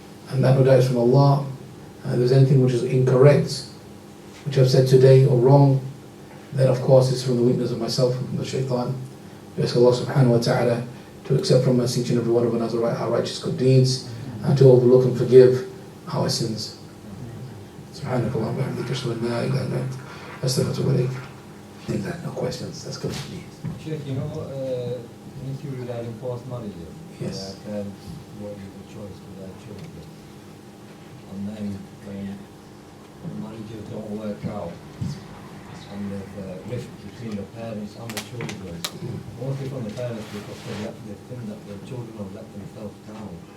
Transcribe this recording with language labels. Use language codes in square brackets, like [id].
[en] and that no doubt is from Allah. If there's anything which is incorrect, which I've said today or wrong, then of course it's from the weakness of myself and from the shaitan. We ask Allah subhanahu wa ta'ala to accept from us each and every one of us our righteous good deeds, and to overlook and forgive our sins. [ar] سبحانك اللهم وبحمدك أشهد أن لا إله إلا أنت أستغفرك وأتوب إليك. [en] I think that no questions. That's good for me. Sheikh, if you regard forced marriages, Yes. parents were given choice to their children, and then when the marriages don't work out, and there's a rift between the parents and the children, mostly from the parents because they think that the children have let themselves down.